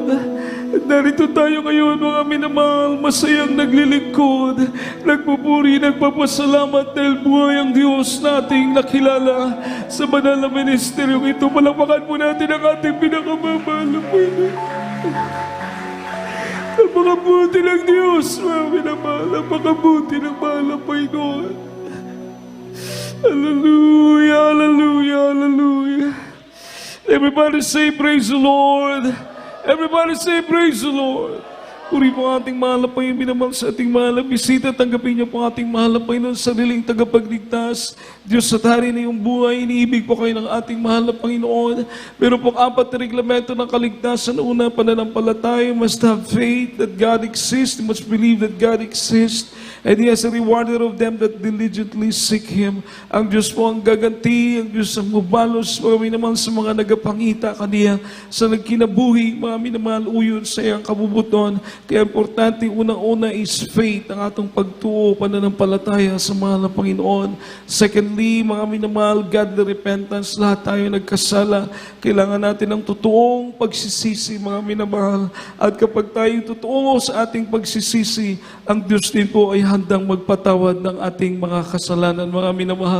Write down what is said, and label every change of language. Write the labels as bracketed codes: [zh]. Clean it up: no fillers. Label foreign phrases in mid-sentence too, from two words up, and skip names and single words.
[tl] At narito tayo ngayon, mga minamahal, masayang naglilingkod, nagpupuri, nagpapasalamat dahil buhay ang Diyos nating nakilala sa banal na ministeryong ito. Palakpakan po natin ang ating pinakamamahal na Panginoon. Napakabuti ng Diyos, mga minamahal, napakabuti ng mahal na Panginoon. Hallelujah, hallelujah, hallelujah. [en] Everybody say praise the Lord. Everybody say praise the Lord. [tl] Puri po ang ating mahal na Panginoon, minamahal sa ating mahal na bisita. Tanggapin niyo po ang ating mahal na Panginoon sa sariling tagapagligtas. Diyos at hari na iyong buhay, iniibig po kayo ng ating mahal na Panginoon. Meron pong 4 na reglamento ng kaligtasan. Una, pananampalataya. [en] You must have faith that God exists. You must believe that God exists. And He has a rewarder of them that diligently seek Him. [tl] Ang Diyos po ang gaganti, [ceb] ang Diyos ang mubalos, [tl] mga minamahal [ceb] sa mga nagapangita kaniya, sa nagkinabuhi, [tl] mga minamahal [ceb] uyon sa iyang kabubuton. [tl] Kaya importante, unang-una [en] is faith, [ceb] ang atong pagtuo, [tl] pananampalataya sa mahal na Panginoon. Secondly, mga minamahal, [en] godly repentance, [tl] lahat tayo nagkasala. Kailangan natin ng totoong pagsisisi, mga minamahal. At kapag tayo totoo sa ating pagsisisi, ang Diyos din po ay handang magpatawad ng ating mga kasalanan, mga minamahal.